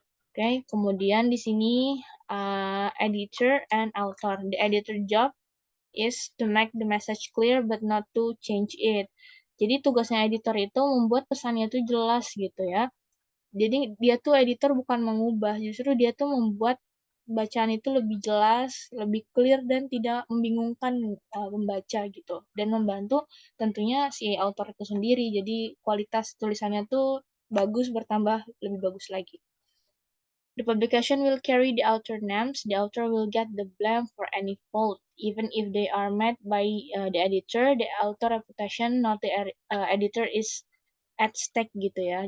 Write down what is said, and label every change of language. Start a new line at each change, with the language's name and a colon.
Indonesian: Oke, kemudian di sini editor and author.
English: The editor job is to make the message clear but not to change it.
Indonesian: Jadi tugasnya editor itu membuat pesannya itu jelas gitu ya. Jadi dia tuh editor bukan mengubah, justru dia tuh membuat bacaan itu lebih jelas, lebih clear dan tidak membingungkan pembaca gitu. Dan membantu tentunya si author itu sendiri. Jadi kualitas tulisannya tuh bagus bertambah lebih bagus lagi.
English: The publication will carry the author names. The author will get the blame for any fault, even if they are made by the editor. The author reputation, not the editor, is at stake
Indonesian: gitu ya.